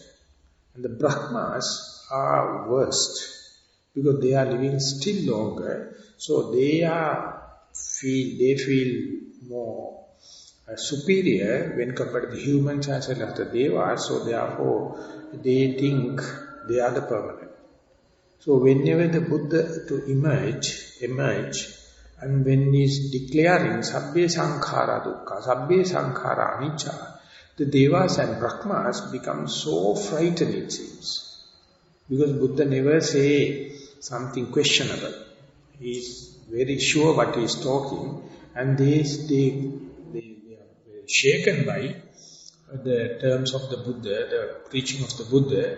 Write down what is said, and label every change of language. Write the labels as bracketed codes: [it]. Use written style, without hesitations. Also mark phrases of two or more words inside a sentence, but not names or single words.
[en] And the Brahmas are worst because they are living still longer, so they feel more superior when compared to the humans as well as the devas, so therefore they think they are the permanent. So whenever the Buddha to emerge, and when he is declaring [pi] sabbe sankhara dukkha, sabbe sankhara anicca, [en] the devas and Brahmas become so frightened, it seems. Because Buddha never say something questionable. He is very sure what he is talking, and they are very shaken by the terms of the Buddha, the preaching of the Buddha.